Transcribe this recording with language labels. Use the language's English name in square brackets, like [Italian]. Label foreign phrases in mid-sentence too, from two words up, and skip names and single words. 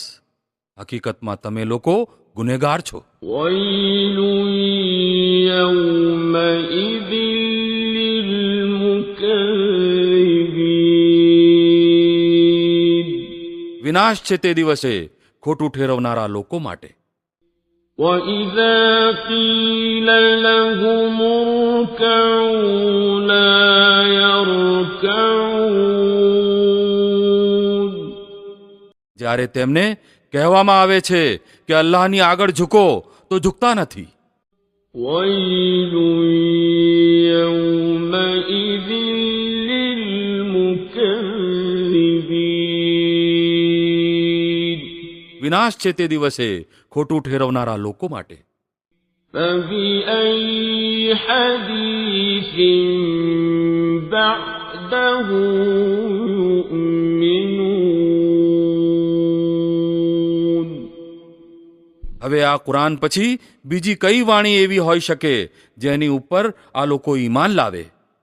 [Gujarati] હકીકતમાં તમે લોકો ગુનેગાર છો. વિનાશ છે તે દિવસે ખોટું ઠેરવનારા લોકો માટે. [Arabic] وَإِذَا قِيلَ لَهُمُ ارْكَعُوا لَا يركعون [Gujarati] જ્યારે તેમને કહેવામાં આવે છે કે અલ્લાહની આગળ ઝૂકો તો ઝૂકતા નથી. [Arabic] ويل يومئذ للمكذبين [Gujarati] વિનાશ છે તે દિવસે ખોટું ઠેરવનારા લોકો માટે. [Arabic] فبأي حديث بعده يؤمنون [Gujarati] હવે આ કુરાન પછી બીજી કઈ વાણી એવી હોઈ શકે જેની ઉપર આ લોકો ઈમાન લાવે?